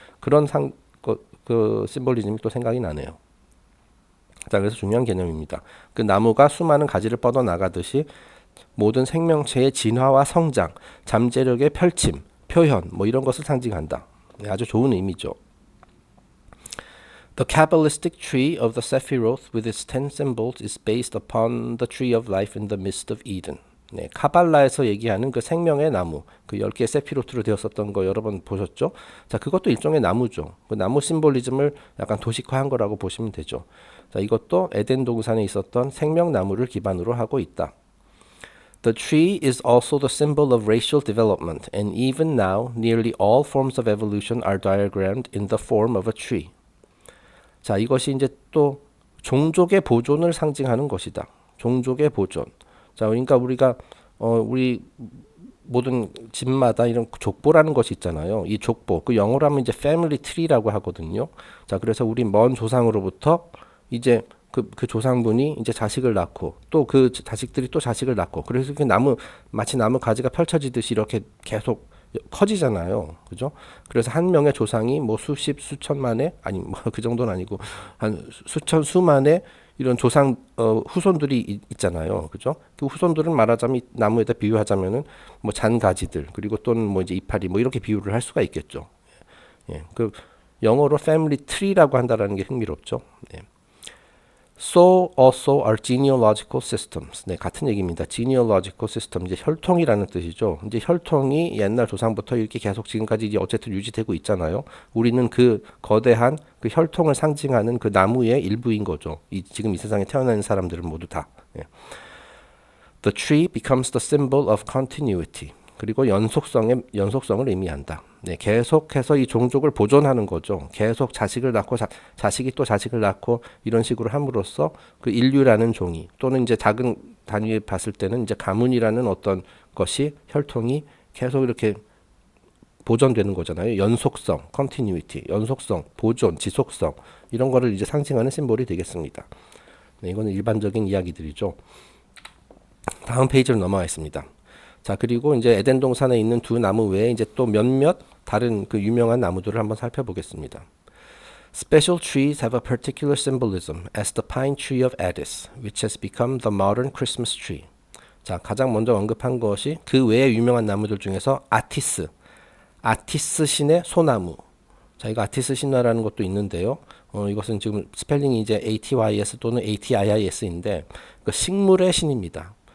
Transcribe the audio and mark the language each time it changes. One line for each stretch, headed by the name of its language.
Korean: 그런 그 심볼리즘이 또 생각이 나네요. 자, 그래서 중요한 개념입니다. 그 나무가 수많은 가지를 뻗어 나가듯이 모든 생명체의 진화와 성장, 잠재력의 펼침, 표현, 뭐 이런 것을 상징한다. 네, 아주 좋은 의미죠.
English: The Kabbalistic tree of the Sephiroth with its 10 symbols is based upon the tree of life in the midst of Eden.
Korean: 네, 카발라에서 얘기하는 그 생명의 나무, 그 10개의 세피로트로 되었었던 거 여러 번 보셨죠? 자, 그것도 일종의 나무죠. 그 나무 심볼리즘을 약간 도식화한 거라고 보시면 되죠. 자, 이것도 에덴 동산에 있었던 생명나무를 기반으로 하고 있다.
English: The tree is also the symbol of racial development, and even now, nearly all forms of evolution are diagrammed in the form of a tree.
Korean: 자, 이것이 이제 또 종족의 보존을 상징하는 것이다. 종족의 보존. 자, 그러니까 우리가 우리 모든 집마다 이런 족보라는 것이 있잖아요. 이 족보, 그 영어로 하면 이제 family tree라고 하거든요. 자, 그래서 우리 먼 조상으로부터 이제 그 조상분이 이제 자식을 낳고 또 그 자식들이 또 자식을 낳고 그래서 그 마치 나무 가지가 펼쳐지듯이 이렇게 계속 커지잖아요. 그죠? 그래서 한 명의 조상이 뭐 수십, 수천만의, 아니, 뭐 그 정도는 아니고, 한 수천, 수만의 이런 조상, 후손들이 있잖아요. 그죠? 그 후손들은 말하자면 나무에다 비유하자면은 뭐 잔가지들, 그리고 또는 뭐 이제 이파리, 뭐 이렇게 비유를 할 수가 있겠죠. 예. 그 영어로 family tree라고 한다라는 게 흥미롭죠. 예.
English: So also are genealogical systems.
Korean: 네, 같은 얘기입니다. genealogical system 이제 혈통이라는 뜻이죠. 이제 혈통이 옛날 조상부터 이렇게 계속 지금까지 이제 어쨌든 유지되고 있잖아요. 우리는 그 거대한 그 혈통을 상징하는 그 나무의 일부인 거죠. 지금 이 세상에 태어나는 사람들은 모두 다. 예.
English: The tree becomes the symbol of continuity.
Korean: 그리고 연속성을 의미한다. 네, 계속해서 이 종족을 보존하는 거죠. 계속 자식을 낳고 자식이 또 자식을 낳고 이런 식으로 함으로써 그 인류라는 종이 또는 이제 작은 단위에 봤을 때는 이제 가문이라는 어떤 것이 혈통이 계속 이렇게 보존되는 거잖아요. 연속성, continuity, 연속성, 보존, 지속성 이런 거를 이제 상징하는 심볼이 되겠습니다. 네, 이거는 일반적인 이야기들이죠. 다음 페이지로 넘어가겠습니다. 자, 그리고 이제 에덴 동산에 있는 두 나무 외에 이제 또 몇몇 다른 그 유명한 나무들을 한번 살펴보겠습니다.
English: Special trees have a particular symbolism, as the pine tree of Addis, which has become the modern Christmas tree.
Korean: 자, 가장 먼저 언급한 것이 그 외에 유명한 나무들 중에서 아티스 신의 소나무. 자, 이거 아티스 신화라는 것도 있는데요. 이것은 지금 스펠링이 이제 ATYS 또는 ATIIS인데 그 식물의 신입니다.